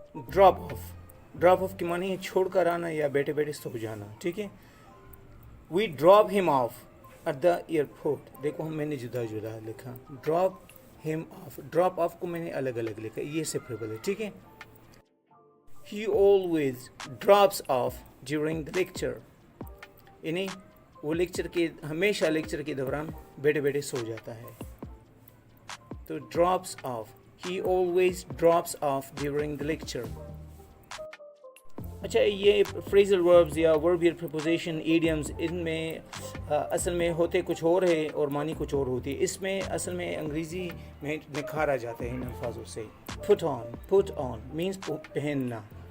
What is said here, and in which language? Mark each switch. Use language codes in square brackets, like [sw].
[hi] Drop of की मानी है छोड़ कर आना या बैठे बैठे सो जाना, ठीक है. [en] We drop him off at the airport. [hi] देखो हम मैंने जुदा जुदा लिखा. Drop him of, drop of को मैंने अलग अलग लिखा, ये सेपरेबल है, ठीक है. [en] He always drops off during the lecture. [hi] यानी वो हमेशा लेक्चर के दौरान बैठे बैठे सो जाता है. [en] तो drops off, he always drops off during the lecture. [hi] अच्छा, ये फ्रेजल वर्ब्स या वर्बियल प्रीपोजिशन, इडियम्स, इनमें असल में होते कुछ और है और मानी कुछ और होती है. इसमें असल में अंग्रेज़ी में निखारा जाता है इन अल्फाजों से. [en] put on means पहनना.